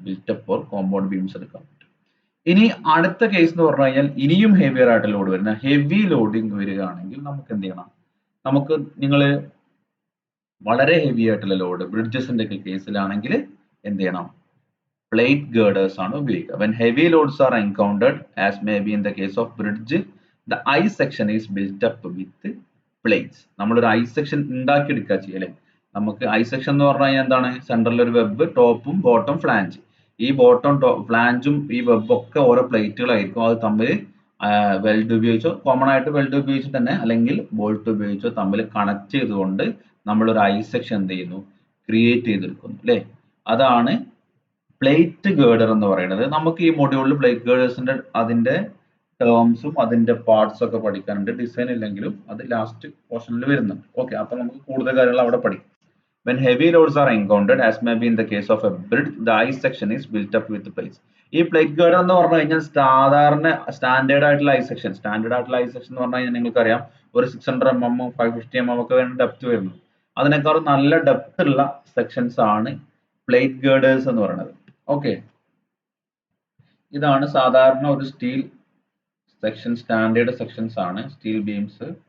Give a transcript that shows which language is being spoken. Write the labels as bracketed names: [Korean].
[English] built up or compound beams [Malayalam] എടുക്കാൻ പറ്റും. ഇനി അടുത്ത കേസ് എന്ന് പറഞ്ഞു കഴിഞ്ഞാൽ ഇനിയും ഹെവിയർ ആയിട്ട് ലോഡ് വരുന്ന ഹെവി ലോഡിങ് വരികയാണെങ്കിൽ നമുക്ക് എന്ത് ചെയ്യണം? നമുക്ക് നിങ്ങൾ വളരെ ഹെവി ആയിട്ടുള്ള ലോഡ് ബ്രിഡ്ജസിന്റെ ഒക്കെ കേസിലാണെങ്കിൽ എന്ത് ചെയ്യണം? പ്ലേറ്റ് ഗേർഡേഴ്സ് ആണ് ഉപയോഗിക്കുക. [English] When heavy loads are encountered, as may be in the case of bridge, the I section is built up with plates. [Malayalam] നമ്മളൊരു I section ഉണ്ടാക്കിയെടുക്കുക ചെയ്യല്ലേ. നമുക്ക് I section എന്ന് പറഞ്ഞു കഴിഞ്ഞാൽ എന്താണ്? സെൻട്രലിൽ ഒരു വെബ്, ടോപ്പും ബോട്ടം ഫ്ലാഞ്ച്. ഈ ബോട്ടം ഫ്ലാഞ്ചും ഈ വെബും ഒക്കെ ഓരോ പ്ലേറ്റുകളായിരിക്കും. അത് തമ്മിൽ വെൽഡ് ഉപയോഗിച്ചോ, കോമൺ ആയിട്ട് വെൽഡ് ഉപയോഗിച്ചിട്ട് തന്നെ അല്ലെങ്കിൽ ബോൾട്ട് ഉപയോഗിച്ചോ തമ്മിൽ കണക്ട് ചെയ്തുകൊണ്ട് നമ്മളൊരു ഐ സെക്ഷൻ എന്ത് ചെയ്യുന്നു? ക്രിയേറ്റ് ചെയ്തെടുക്കുന്നു അല്ലേ? അതാണ് പ്ലേറ്റ് ഗേർഡർ എന്ന് പറയുന്നത്. നമുക്ക് ഈ മൊഡ്യൂളിൽ പ്ലേറ്റ് ഗേർഡേഴ്സിന്റെ അതിന്റെ ടേംസും അതിന്റെ പാർട്സ് ഒക്കെ പഠിക്കാനുണ്ട്. ഡിസൈൻ ഇല്ലെങ്കിലും അത് ലാസ്റ്റ് പോർഷനിൽ വരുന്നുണ്ട്. ഓക്കെ, അപ്പൊ നമുക്ക് കൂടുതൽ കാര്യങ്ങൾ അവിടെ പഠിക്കാം. [English] When heavy loads are encountered, as may be in the case of a bridge, the I section is built up with plates. [Malayalam] ഈ പ്ലേറ്റ് ഗേർഡർ എന്ന് പറഞ്ഞു കഴിഞ്ഞാൽ സാധാരണ സ്റ്റാൻഡേർഡ് ആയിട്ടുള്ള ഐ സെക്ഷൻ എന്ന് പറഞ്ഞു കഴിഞ്ഞാൽ നിങ്ങൾക്കറിയാം ഒരു 600 mm 550 mm ഒക്കെ വേണ്ട ഡെപ്ത് വരുന്നു. അതിനേക്കാളും നല്ല ഡെപ്ത് ഉള്ള സെക്ഷൻസ് ആണ് പ്ലേറ്റ് ഗേർഡേഴ്സ് എന്ന് പറയുന്നത്. ഓക്കെ, ഇതാണ് സാധാരണ ഒരു സ്റ്റീൽ സെക്ഷൻ, സ്റ്റാൻഡേർഡ് സെക്ഷൻസ് ആണ് സ്റ്റീൽ ബീംസ്.